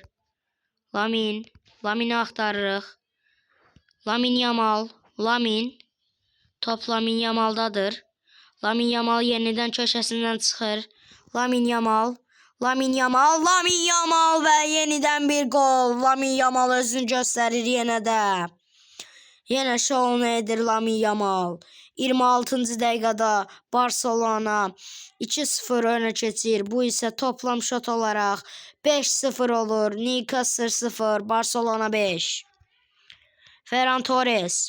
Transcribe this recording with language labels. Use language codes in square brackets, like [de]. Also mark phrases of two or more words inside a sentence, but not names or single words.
[az] Lamin'i axtarırıq. Lamine Yamal. Top Lamine Yamal'dadır. Lamine Yamal yenidən köşəsindən çıxır. Lamine Yamal və yenidən bir gol. Lamine Yamal özünü göstərir yenə də. Yenə şovunu edir Lamine Yamal. 26-cı dəqiqədə Barcelona 2-0 önə keçir. Bu isə toplam şot olaraq 5-0 olur. Newcastle 0, Barcelona 5. Ferran Torres.